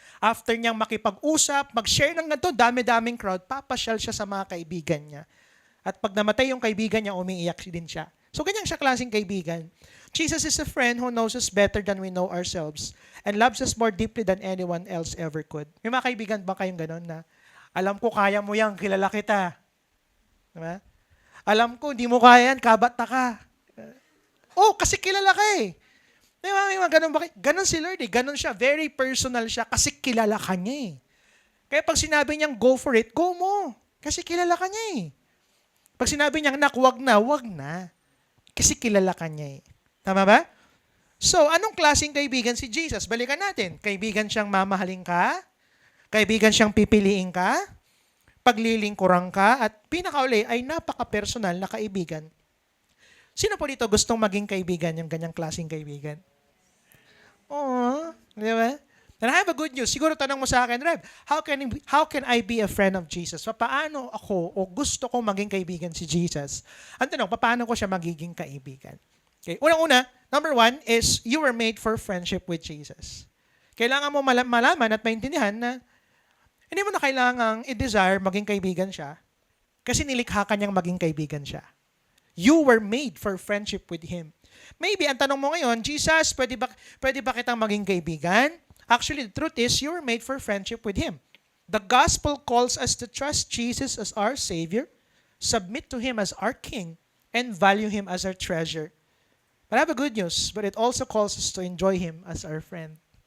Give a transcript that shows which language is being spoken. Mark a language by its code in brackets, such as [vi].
[tl] After niyang makipag-usap, mag-share ng ganito, dami-daming crowd, papasyal siya sa mga kaibigan niya. At pag namatay yung kaibigan niya, umiiyak din siya. So ganyan siya klaseng kaibigan. [en] Jesus is a friend who knows us better than we know ourselves and loves us more deeply than anyone else ever could. [tl] May mga kaibigan ba kayong ganun na, alam ko kaya mo yan, kilala kita. Diba? Alam ko, hindi mo kaya yan, kabat na ka. Kasi kilala ka eh. May mga ganun ba? Ganun si Lord eh. Ganun siya. Very personal siya kasi kilala ka niya eh. Kaya pag sinabi niyang go for it, go mo. Kasi kilala ka niya eh. Pag sinabi niyang wag na. Kasi kilala ka niya eh. Tama ba? So, anong klaseng kaibigan si Jesus? Balikan natin. Kaibigan siyang mamahalin ka? Kaibigan siyang pipiliin ka? Paglilingkuran ka, at pinakauli ay napaka-personal na kaibigan. Sino po dito gustong maging kaibigan, yung ganyang klaseng kaibigan? Oo, di ba? [en] And I have a good news. [tl] Siguro tanong mo sa akin, [en] Rev, how can I be a friend of Jesus? [tl] Paano ako o gusto ko maging kaibigan si Jesus? Ang tanong, paano ko siya magiging kaibigan? Okay. [en] Unang-una, number 1 is you were made for friendship with Jesus. [tl] Kailangan mo malaman at maintindihan na hindi mo na kailangang i-desire maging kaibigan siya kasi nilikha ka niyang maging kaibigan siya. [en] You were made for friendship with Him. [tl] Maybe, ang tanong mo ngayon, Jesus, pwede ba kitang maging kaibigan? [en] Actually, the truth is, you were made for friendship with Him. The gospel calls us to trust Jesus as our Savior, submit to Him as our King, and value Him as our treasure. But I have a good news, but it also calls us to enjoy Him as our friend.